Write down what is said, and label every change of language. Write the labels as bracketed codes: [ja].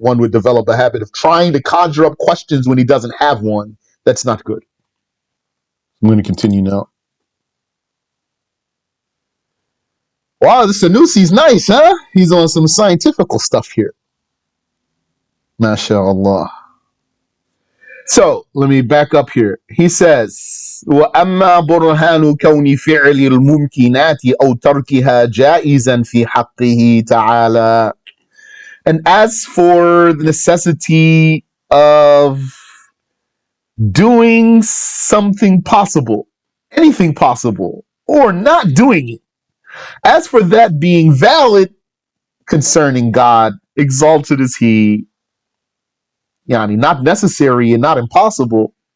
[en] One would develop a habit of trying to conjure up questions when he doesn't have one. That's not good. I'm going to continue now. Wow, this Sanusi's nice, huh? He's on some scientific stuff here. MashaAllah. So let me back up here. He says, [ar] وَأَمَّا بُرْهَانُ كَوْنِ فِعْلِ الْمُمْكِنَاتِ أَوْ تَرْكِهَا جَائِزًا فِي حَقِّهِ تَعَالَى. [en] And as for the necessity of doing something possible, anything possible, or not doing it, as for that being valid concerning God, exalted is He, yani not necessary and not impossible.